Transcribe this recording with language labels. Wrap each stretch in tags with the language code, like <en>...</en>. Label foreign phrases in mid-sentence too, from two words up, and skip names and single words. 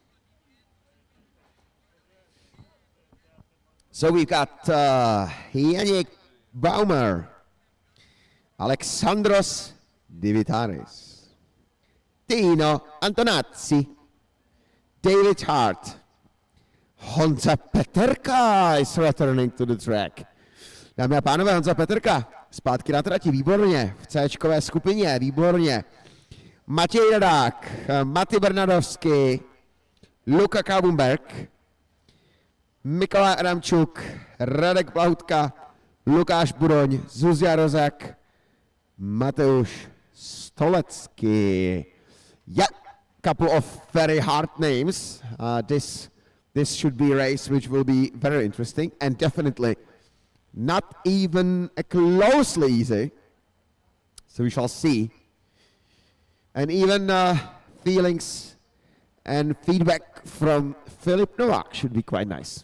<en>So we've got Yannick Baumer, Alexandros Divitaris, Tino Antonazzi, David Hart, Honza Peterka is returning to the track.</en> <cs>Dámy a pánové, Honza Peterka zpátky na trati, výborně, v C-čkové skupině, výborně. Matěj Radák, Mati Bernadovský, Luka Kaubumberg, Mikolaj Adamčuk, Radek Plahutka, Lukáš Buroň, Zuzia Rozak, Mateusz Stolecký.</cs> <en>Yeah, couple of very hard names. This should be a race which will be very interesting and definitely not even closely easy. So we shall see. And even feelings and feedback from Filip Novak should be quite nice.</en>